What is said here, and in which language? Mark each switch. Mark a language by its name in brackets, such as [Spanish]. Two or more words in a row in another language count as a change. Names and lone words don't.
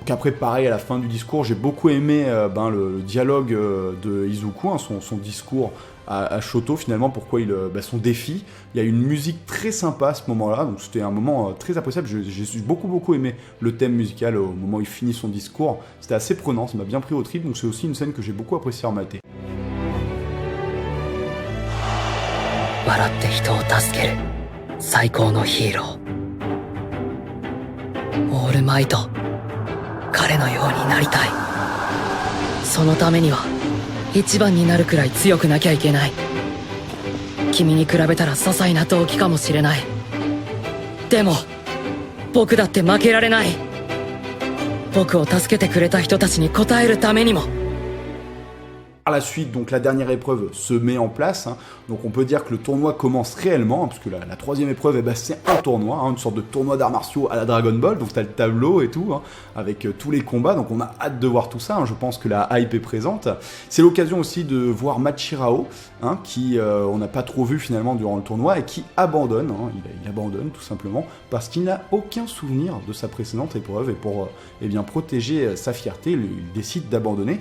[French] Donc après pareil à la fin du discours, j'ai beaucoup aimé le dialogue de Izuku, son discours à Shoto finalement, pourquoi son défi. Il y a une musique très sympa à ce moment-là, donc c'était un moment très appréciable. J'ai beaucoup aimé le thème musical au moment où il finit son discours, c'était assez prenant, ça m'a bien pris au trip, donc c'est aussi une scène que j'ai beaucoup apprécié à mater. [Japanese] 笑って人を助ける最高のヒーローオールマイト彼のようになりたいそのためには一番になるくらい強くなきゃいけない君に比べたら些細な動機かもしれないでも僕だって負けられない僕を助けてくれた人たちに応えるためにも [French] Par la suite, donc la dernière épreuve se met en place, hein. Donc on peut dire que le tournoi commence réellement, hein, parce que la troisième épreuve, eh ben, c'est un tournoi, hein, une sorte de tournoi d'arts martiaux à la Dragon Ball, donc tu as le tableau et tout, hein, avec tous les combats, donc on a hâte de voir tout ça, hein. Je pense que la hype est présente. C'est l'occasion aussi de voir Machirao, hein, qui on n'a pas trop vu finalement durant le tournoi, et qui abandonne, hein, il abandonne tout simplement, parce qu'il n'a aucun souvenir de sa précédente épreuve, et pour eh bien, protéger sa fierté, il décide d'abandonner.